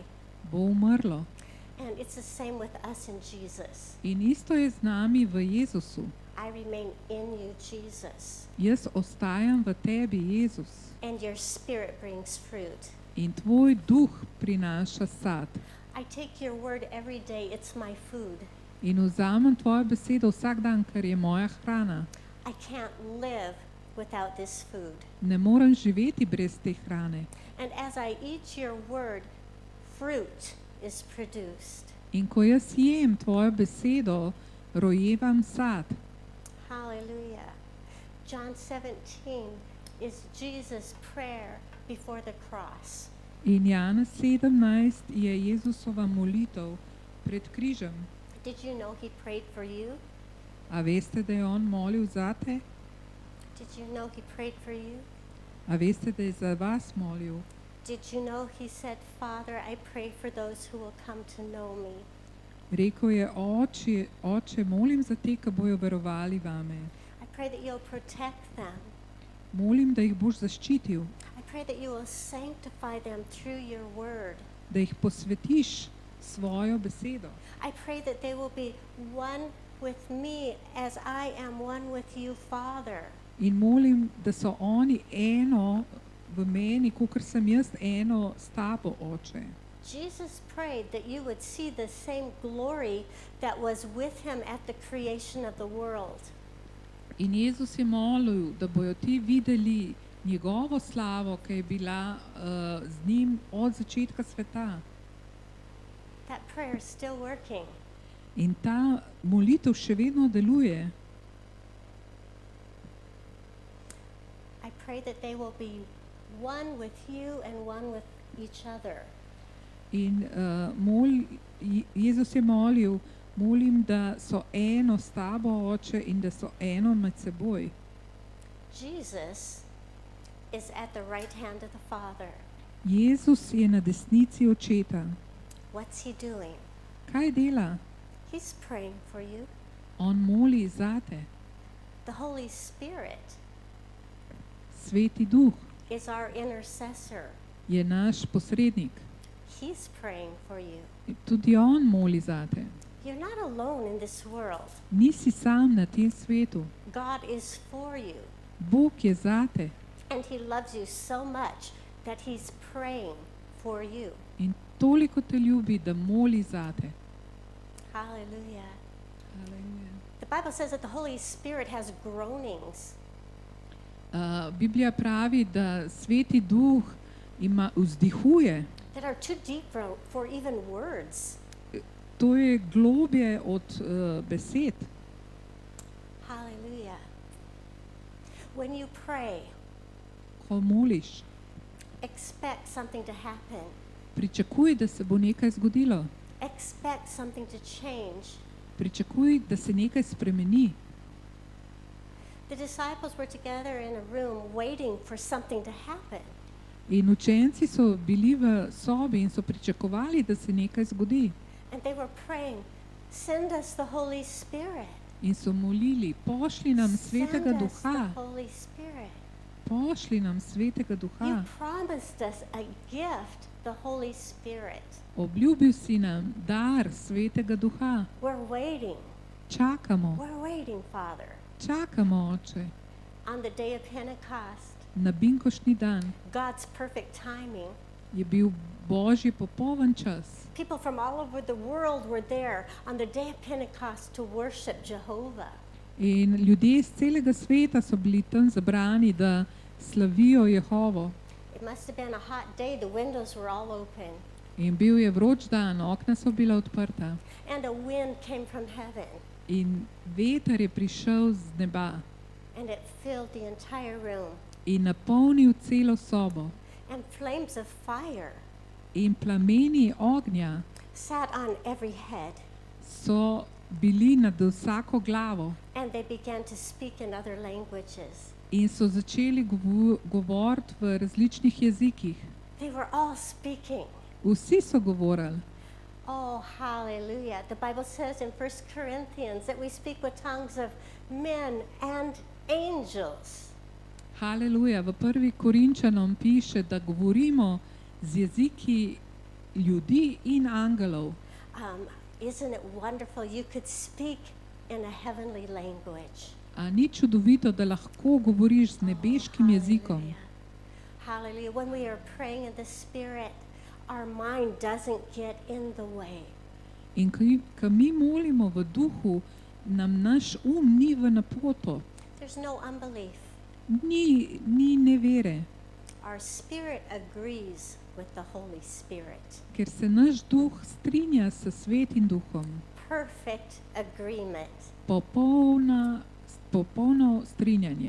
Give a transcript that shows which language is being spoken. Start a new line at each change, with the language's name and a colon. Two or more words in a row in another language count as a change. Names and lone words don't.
Slovenian: bo umrlo.
English: And it's the same with us in Jesus.
Slovenian: In isto je z nami v Jezusu.
English: I remain in you, Jesus.
Slovenian: Jaz ostajam v tebi, Jezus.
English: And your spirit brings fruit.
Slovenian: In tvoj duh prinaša sad.
English: I take your word every day. It's my food.
Slovenian: In vzamem tvojo besedo vsak dan, ker je moja hrana.
English: I can't live without this food.
Slovenian: Ne morem živeti brez te hrane.
English: And as I eat your word, fruit is produced.
Slovenian: In ko jaz jem tvojo besedo, rojevam sad.
English: Hallelujah. John 17 is Jesus' prayer before the cross.
Slovenian: In Janez 17 je Jezusova molitev pred križem.
English: Did you know he prayed for you?
Slovenian: A veste, da je on molil zate?
English: Did you know he prayed for you?
Slovenian: A veste, da je za vas molil?
English: Did you know he said, Father, I pray for those who will come to know me.
Slovenian: Rekel je, oče, molim za te, ki bojo verovali vame.
English: I pray that you'll protect them.
Slovenian: Molim, da jih boš zaščitil,
English: I pray that you will sanctify them through your word.
Slovenian: da jih posvetiš svojo besedo.
English: I pray that they will be one with me as I am one with you, Father.
Slovenian: In molim, da so oni eno v meni, kakor sem jaz eno s tabo, oče.
English: Jesus prayed that you would see the same glory that was with him at the creation of the world.
Slovenian: In Jezus je molil, da bojo ti videli njegovo slavo, ki je bila z njim od začetka sveta.
English: That prayer is still working.
Slovenian: In ta molitev še vedno deluje.
English: I pray that they will be one with you and one with each other.
Slovenian: In Jezus je molil, molim, da so eno s tabo, oče, in da so eno med seboj.
English: Jesus is at the right hand of the Father.
Slovenian: Jezus je na desnici očeta.
English: What's he doing?
Slovenian: Kaj dela?
English: He's praying for you.
Slovenian: On moli zate.
English: The Holy Spirit
Slovenian: Sveti duh
English: is our intercessor.
Slovenian: je naš posrednik.
English: He's praying for you.
Slovenian: Tudi on moli zate.
English: You're not alone in this world.
Slovenian: Nisi sam na tem svetu.
English: God is for you.
Slovenian: Bog je zate
English: And he loves you so much that he's praying for you.
Slovenian: in toliko te ljubi, da moli zate.
English: Hallelujah. The Bible says that the Holy Spirit has groanings.
Slovenian: Biblija pravi, da Sveti duh vzdihuje.
English: That are too deep for even words.
Slovenian: To je globje od besed.
English: Hallelujah. When you pray,
Slovenian: Ko moliš,
English: expect something to happen.
Slovenian: pričakuj, da se bo nekaj zgodilo.
English: Expect something to change.
Slovenian: Pričakuj, da se nekaj spremeni.
English: The disciples were together in a room waiting for something to happen.
Slovenian: In učenci so bili v sobi in so pričakovali, da se nekaj zgodi.
English: And they were praying, send us the Holy Spirit.
Slovenian: In so molili, pošli nam Svetega
English: Send us the
Slovenian: Duha,
English: Holy Spirit.
Slovenian: pošli nam Svetega
English: You
Slovenian: Duha.
English: promised us a gift, the Holy Spirit.
Slovenian: Obljubil si nam dar Svetega Duha.
English: We're waiting.
Slovenian: Čakamo,
English: We're waiting, Father.
Slovenian: čakamo, oče.
English: On the day of Pentecost,
Slovenian: Na binkošni dan
English: God's perfect timing.
Slovenian: je bil Božji popoln čas.
English: People from all over the world were there on the day of Pentecost to worship Jehovah.
Slovenian: In ljudje iz celega sveta so bili tam zabrani, da slavijo Jehovo.
English: It must have been a hot day. The windows were all open.
Slovenian: In bil je vroč dan, okna so bila odprta.
English: And a wind came from heaven.
Slovenian: In veter je prišel z neba
English: And it filled the entire room.
Slovenian: in napolnil celo sobo.
English: And flames of fire
Slovenian: In plameni ognja
English: sat on every head.
Slovenian: so bili nad vsako glavo
English: And they began to speak in other languages.
Slovenian: in so začeli govoriti v različnih jezikih.
English: They were all speaking.
Slovenian: Vsi so govorili.
English: Oh, hallelujah. The Bible says in 1 Corinthians that we speak with tongues of men and angels.
Slovenian: Haleluja. V 1. Korinčanom piše, da govorimo z jeziki ljudi in angelov.
English: Isn't it wonderful? You could speak in a heavenly language.
Slovenian: A ni čudovito, da lahko govoriš z nebeškim jezikom?
English: Hallelujah. When we are praying in the Spirit, our mind doesn't get in the way.
Slovenian: In ko mi molimo v duhu, nam naš ni v napoto.
English: There's no unbelief.
Slovenian: Ni nevere,
English: Our spirit agrees with the Holy Spirit.
Slovenian: ker se naš duh strinja s Svetim duhom.
English: Perfect agreement.
Slovenian: Popolno strinjanje.